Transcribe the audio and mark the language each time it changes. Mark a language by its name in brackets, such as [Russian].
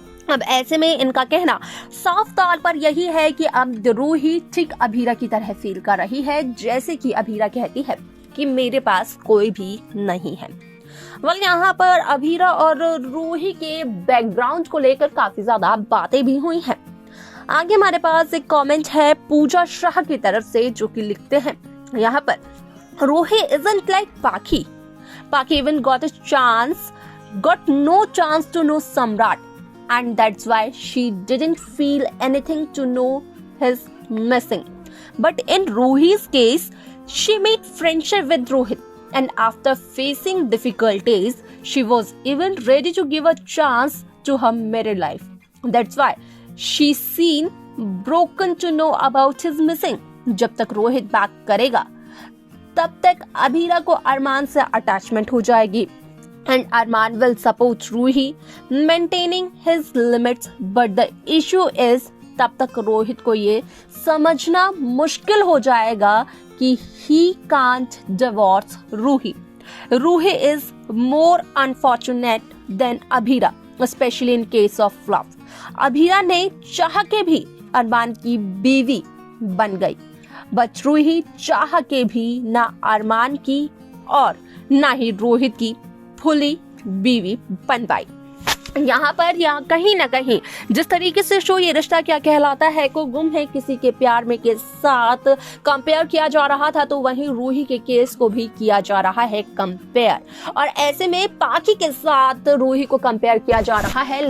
[Hindi] अब ऐसे में इनका कहना साफ तौर पर यही है कि अब रूही ठीक अभीरा की तरह फील कर रही है, जैसे कि अभीरा कहती है कि मेरे पास कोई भी नहीं है। यहाँ पर अभीरा और रूही के बैकग्राउंड को लेकर काफी ज्यादा बातें भी हुई हैं। आगे हमारे पास एक कमेंट है पूजा शाह की तरफ से, जो कि लिखते हैं यहाँ पर Ruhi [English] isn't like Paki. Paki even got no chance to know Samrat, and that's why she didn't feel anything to know his missing. But in Ruhi's case, she made friendship with Rohit, and after facing difficulties, she was even ready to give a chance to her married life. That's why she seen broken to know about his missing. [Hindi] जब तक Rohit back करेगा, तब तक अभीरा को अरमान से attachment हो जाएगी, [English] and Arman will support Ruhi maintaining his limits, but the issue is [Hindi] तब तक रोहित को ये समझना मुश्किल हो जाएगा कि [English] he can't divorce Ruhi. Ruhi is more unfortunate than Abhira, especially in case of love. [Hindi] Abhira ने चाह के भी अरमान की बीवी बन गई, बट रूही चाह के भी ना अरमान की और ना ही रोहित की फुली बीवी बन पाई। यहाँ पर कहीं ना कहीं जिस तरीके से शो ये रिश्ता क्या कहलाता है को गुम है किसी के प्यार में के साथ कंपेयर किया जा रहा था, तो वहीं रूही के केस को भी किया जा रहा है कंपेयर, और ऐसे में पाकी के साथ रूही को कंपेयर किया जा रहा है।